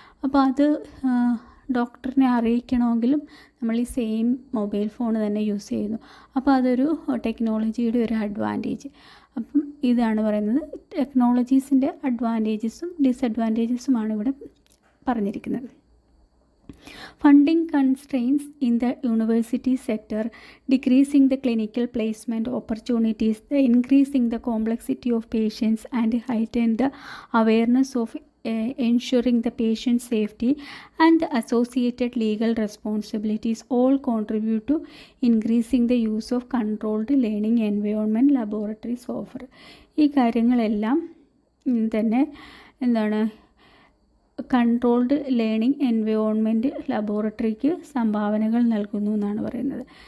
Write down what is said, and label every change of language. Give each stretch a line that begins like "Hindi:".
Malayalam: അപ്പോൾ അത് ഡോക്ടറിനെ അറിയിക്കണമെങ്കിലും നമ്മൾ ഈ സെയിം മൊബൈൽ ഫോൺ തന്നെ യൂസ് ചെയ്യുന്നു. അപ്പോൾ അതൊരു ടെക്നോളജിയുടെ ഒരു അഡ്വാൻറ്റേജ്. അപ്പം ഇതാണ് പറയുന്നത് ടെക്നോളജീസിൻ്റെ അഡ്വാൻറ്റേജസും ഡിസഡ്വാൻറ്റേജസുമാണ് ഇവിടെ പറഞ്ഞിരിക്കുന്നത്.
English: Funding constraints in the university sector, decreasing the clinical placement opportunities, the increasing the complexity of patients and heighten the awareness of ensuring the patient safety and the associated legal responsibilities all contribute to increasing the use of controlled learning environment laboratory software.
Malayalam: ഈ കാര്യങ്ങളെല്ലാം തന്നെ എന്താണ് controlled learning environment ലബോറട്ടറിക്ക് സംഭാവനകൾ നൽകുന്നു എന്നാണ് പറയുന്നത്.